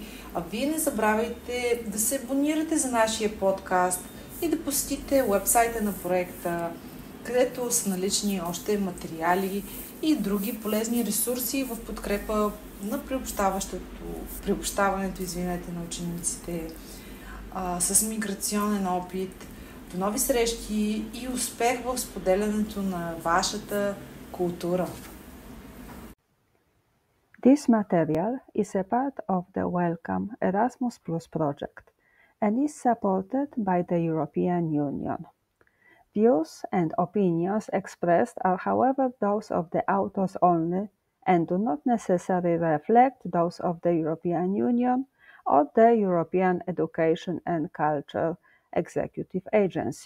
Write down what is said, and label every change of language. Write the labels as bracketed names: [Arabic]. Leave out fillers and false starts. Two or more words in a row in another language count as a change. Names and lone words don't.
[Bulgarian] Вие не забравяйте да се абонирате за нашия подкаст и да посетите уебсайта на проекта, където са налични още материали и други полезни ресурси в подкрепа на приобщаването на учениците с миграционен опит. До нови срещи и успех в споделянето на вашата култура! [English] This material is a part of the Welcome Erasmus Plus project and is supported by the European Union. Views and opinions expressed are, however, those of the authors only and do not necessarily reflect those of the European Union or the European Education and Culture Executive Agency.